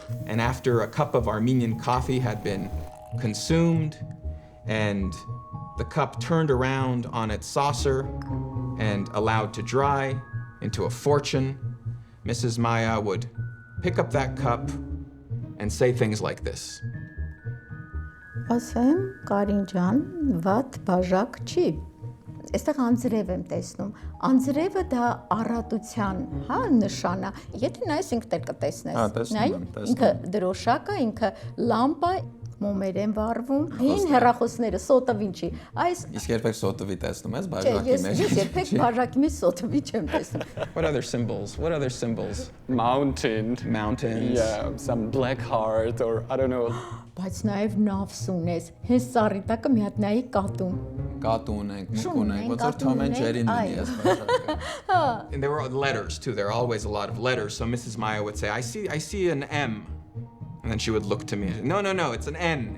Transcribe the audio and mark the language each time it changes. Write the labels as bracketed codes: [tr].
[en] And after a cup of Armenian coffee had been consumed and the cup turned around on its saucer and allowed to dry into a fortune, Mrs. Maya would pick up that cup and say things like this. [hy] Ասեմ, Կարին ջան, վատ բաժակ չի։ Այստեղ անձրև եմ տեսնում։ Անձրևը դա առատության, հա, նշան է։ Եթե նայես ինքդ էլ կտեսնես։ Նայ, ինքը դրոշակ է, ինքը լամպա, մոմեր են վառվում, հին հեռախոսները սոտովին չի։ Այս Իսկ երբեք սոտովի տեսնում ես բաժակի մեջ։ Ես երբեք բաժակի մեջ սոտովի չեմ տեսնում։ [en] What other symbols? What other symbols? Mountain. Mountains. Yeah, some black heart or I don't know. [hy] Բայց նաև նավս ունես, հենց սարի տակը մի հատ նայի կատուն։ Կատուն ենք, մուկուն ենք, ոնց որ Tom and Jerry-ն ունի այս բաժակը։ [en] And there were letters too. There are always a lot of letters. So Mrs. Maya would say, I see an M. And then she would look to me and say, no, it's an N.